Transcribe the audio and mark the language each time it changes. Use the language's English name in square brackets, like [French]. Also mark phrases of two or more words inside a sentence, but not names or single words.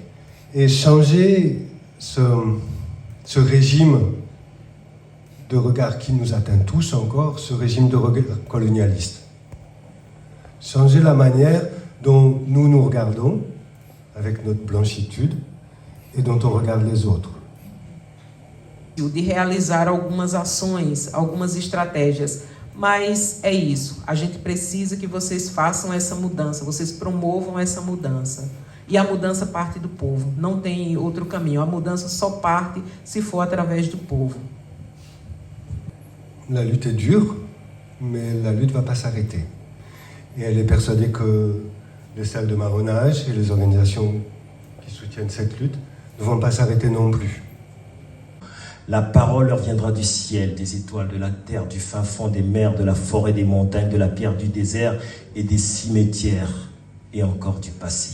[French] Et changer ce régime de regard qui nous atteint tous encore, ce régime de regard colonialiste. Changer la manière dont nous nous regardons, avec notre blanchitude, et dont on regarde les autres. [Portuguese] De realizar algumas ações, algumas estratégias, mas é isso, a gente precisa que vocês façam essa mudança, vocês promovam essa mudança. E a mudança parte do povo, não tem outro caminho, a mudança só parte se for através do povo. [French] La lutte est dure, mais la lutte ne va pas s'arrêter. Et elle est persuadée que les salles de marronnage et les organisations qui soutiennent cette lutte ne vont pas s'arrêter non plus. La parole leur viendra du ciel, des étoiles, de la terre, du fin fond des mers, de la forêt, des montagnes, de la pierre du désert et des cimetières, et encore du passé.